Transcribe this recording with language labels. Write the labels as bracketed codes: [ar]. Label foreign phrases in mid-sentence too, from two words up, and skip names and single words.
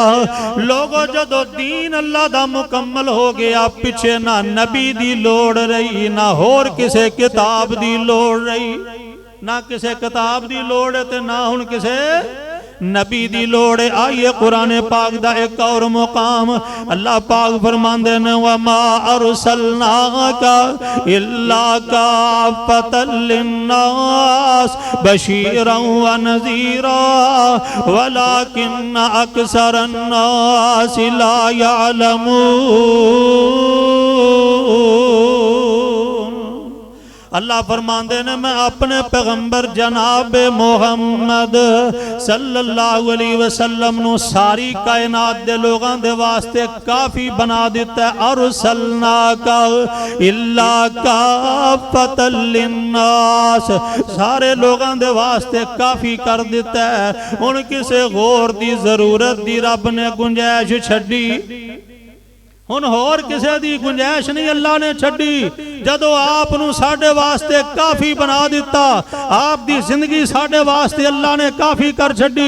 [pa] لوگوں جدوں دین اللہ دا مکمل ہو گیا پچھے نہ نبی دی لوڑ رہی، نہ ہور کسے کتاب دی لوڑ رہی، نہ کسے کتاب دی لوڑ ہے تے نہ ہن کسے نبی دی لوڑ. آئیے قرآن پاک دا ایک اور مقام اللہ پاک فرماندے نے [ar] وما أرسلناك إلا كافة للناس بشيرا ونذيرا ولكن أكثر الناس لا يعلمون. [pa] اللہ فرماندے نے میں اپنے پیغمبر جناب محمد [ar] صلى الله عليه وسلم [pa] نوں ساری کائنات دے لوگاں دے واسطے کافی بنا دتا ہے. [ar] أرسلناك إلا كافة للناس, [pa] سارے لوگاں دے واسطے کافی کر دتا ہے. ہن کسے ہور دی ضرورت دی رب نے گنجائش چھڈی، ہن ہور کسے دی گنجائش نہیں اللہ نے چھڈی. جدوں آپ نوں ساڈے واسطے کافی بنا دتا، آپ دی زندگی ساڈے واسطے اللہ نے کافی کر چھڈی.